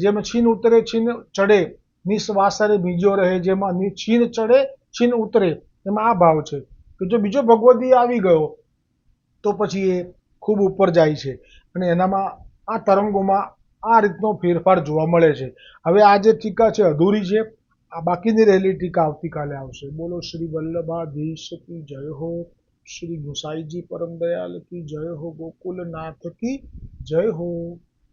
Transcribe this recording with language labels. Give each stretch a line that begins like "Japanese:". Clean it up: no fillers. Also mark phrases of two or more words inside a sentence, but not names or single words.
Gujarati: જેમ છીન ઉતરે છીન ચડે, નિશ્વાસરે બીજો રહે, જેમાં છીન ચડે છીન ઉતરે, એમાં આ ભાવ છે કે જો બીજો ભગવદીય આવી ગયો તો પછી એ ખૂબ ઉપર જાય છે અને એનામાં આ તરંગોમાં આ રીતનો ફેરફાર જોવા મળે છે। હવે આ જે ટીકા છે અધૂરી છે, આ બાકીની રહેલી ટીકા આવતીકાલે આવશે।
Hindi: બોલો શ્રી વલ્લભાધીશ की जय हो, श्री गुसाई जी परम दयाल की जय हो, गोकुलनाथ की जय हो।